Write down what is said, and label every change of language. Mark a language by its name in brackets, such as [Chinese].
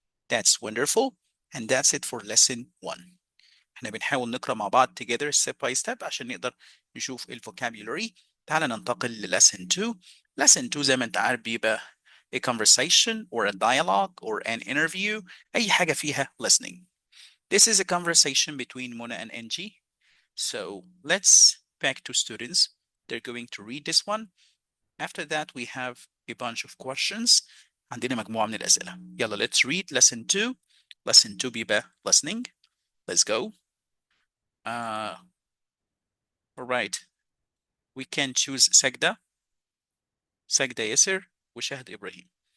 [English] That's wonderful and that's it for lesson 1. [Arabic] احنا بنحاول نقرأ مع بعض [English] together step by step [Arabic] عشان نقدر نشوف الفوكابولري. تعال ننتقل ل lesson 2. [English] lesson 2 [Arabic] زي ما انت عارف بيبقى [English] a conversation or a dialogue or an interview. [Arabic] أي حاجة فيها listening. [English] This is a conversation between Mona and Angie. So let's back to students. They're going to read this one. After that, we have a bunch of questions. [Arabic] عندنا مجموعة من الأسئلة. [English] يلا let's read lesson 2. Lesson 2 بيبقى listening. Let's go. All right. We can choose سجدة ياسر وشهد إبراهيم.